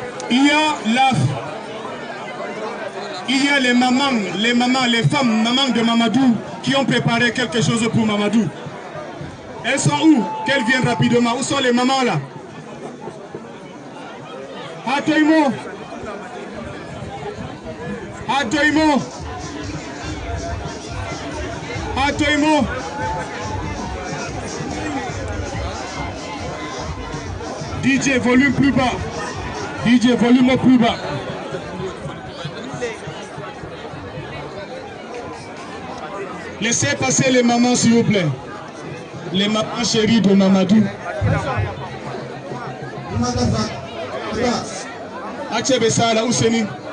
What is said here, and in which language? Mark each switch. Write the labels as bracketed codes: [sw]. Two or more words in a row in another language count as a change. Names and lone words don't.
[fr] Il y a les mamans, les femmes, mamans de Mamadou, qui ont préparé quelque chose pour Mamadou. Elles sont où? Qu'elles viennent rapidement. Où sont les mamans là? Atoimo. Atoimo. Atoimo. DJ, volume plus bas. DJ, volume plus bas. Laissez passer les mamans, s'il vous plaît. Les mamans chéries de Mamadou. Achebe Sala, où c'est?